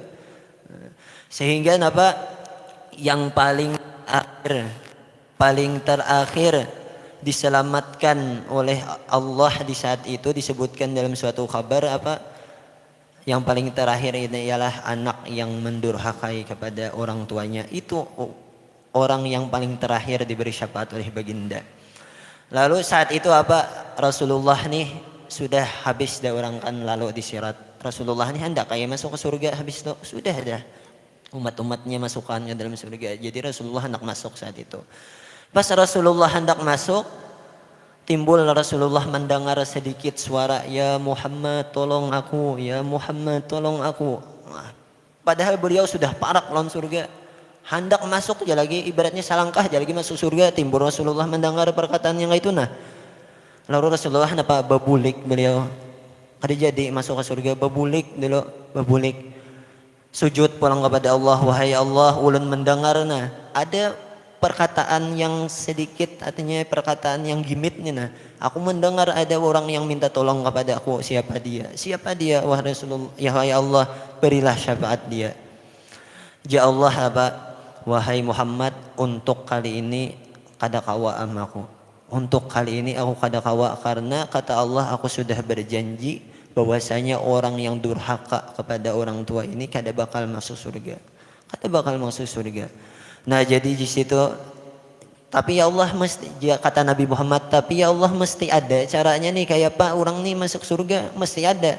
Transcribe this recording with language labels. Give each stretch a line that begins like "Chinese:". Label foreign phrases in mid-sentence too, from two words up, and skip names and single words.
Indonesian: Sehingga apa yang paling terakhir diselamatkan oleh Allah di saat itu disebutkan dalam suatu kabar apa yang paling terakhir ini ialah anak yang mendurhakai kepada orang tuanya, itu orang yang paling terakhir diberi syafaat oleh baginda. Lalu saat itu apa Rasulullah nih sudah habis dah orang kan lalu disirat. Rasulullah nih hendak kayak masuk ke surga habis itu sudah dah umat-umatnya masukannya dalam surga. Jadi Rasulullah hendak masuk saat itu. Pas Rasulullah hendak masuk, timbul Rasulullah mendengar sedikit suara, ya Muhammad tolong aku, ya Muhammad tolong aku.
Banjar: Nah, padahal beliau sudah parak lawan surga.
Indonesian: Hendak masuk aja lagi, ibaratnya salangkah aja lagi masuk surga, timbul Rasulullah mendengar perkataan yang itu nah.
Banjar: Lalu Rasulullah apa babulik beliau. Kada jadi masuk ke surga, babulik dulu, babulik.
Indonesian: Sujud pulang kepada Allah,
Banjar: wahai Allah, ulun mendengar nah.
Indonesian: Ada perkataan yang sedikit, artinya perkataan yang gimit nih nah. Aku mendengar ada orang yang minta tolong kepada aku, siapa dia? Siapa dia? Wahai Rasulullah, ya Allah, berilah syafaat dia. Ya Allah apa? Wahai Muhammad,
Banjar: untuk kali ini kada kawa amaku.
Indonesian: Untuk kali ini aku
Banjar: kada kawa
Indonesian: karena kata Allah aku sudah berjanji bahwasanya orang yang durhaka kepada orang tua ini kada bakal masuk surga. Kada bakal masuk surga. Nah, jadi di situ tapi ya Allah mesti kata Nabi Muhammad, tapi ya Allah mesti ada caranya nih kayak apa orang nih masuk surga, mesti ada.